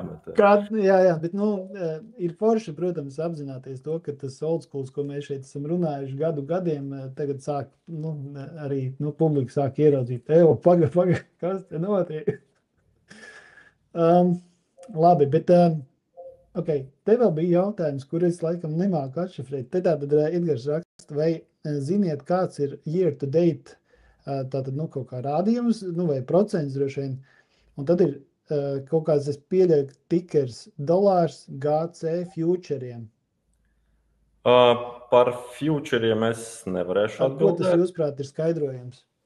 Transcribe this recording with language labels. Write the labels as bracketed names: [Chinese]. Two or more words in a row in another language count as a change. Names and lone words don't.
[Latvian] Bet ir forši, protams, apzināties to, ka tas oldschools, ko mēs šeit esam runājuši gadiem, tagad sāk, arī publika sāk ieraudzīt, paga, kas te notiek? Labi, bet te vēl bija jautājums, kur es laikam nemāku atšifrēt. Te tātad Edgars raksta, vai ziniet, kāds ir [English] year to date, [Latvian] tātad kaut kā rādījums, vai procents droši vien, un tad ir kaut kāds, es pieļauju, tikers dolārs GC futuriem. Par futuriem es nevarēšu atbildēt. Ko tas jūsuprāt ir skaidrojums?